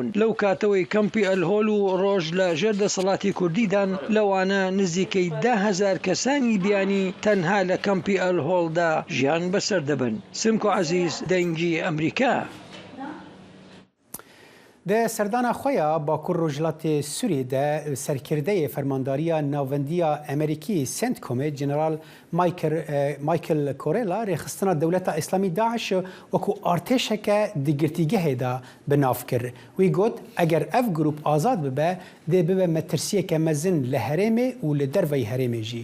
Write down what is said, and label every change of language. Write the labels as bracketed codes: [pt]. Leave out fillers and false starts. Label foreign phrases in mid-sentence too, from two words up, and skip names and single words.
[ckb] لەو کاتەوەی کەمپی ئەلهۆل و ڕۆژ لە ژێر دەسەڵاتی کوردیدان لەوانە نزیکەی 10,000 کەسانی بیانی تەنها لە کەمپی ئەلهۆڵدا ژیان بەسەر دەبن. سمکۆ عەزیز، دەنگی ئەمریکا. [ku] د سردانا خویا باکوور روجلاتê Sûriyê de serkirdeyê fermandariya navendiya Amerîkî CENTCOMê General Michael Corella rêxistina Dewleta İslamî Daeş wekû artêşeke di girtîgehê de bi nav kir. Wî got eger ev grup azad bibe dê bibe metirsiyeke mezin li herêmê û li derveyê herêmê jî.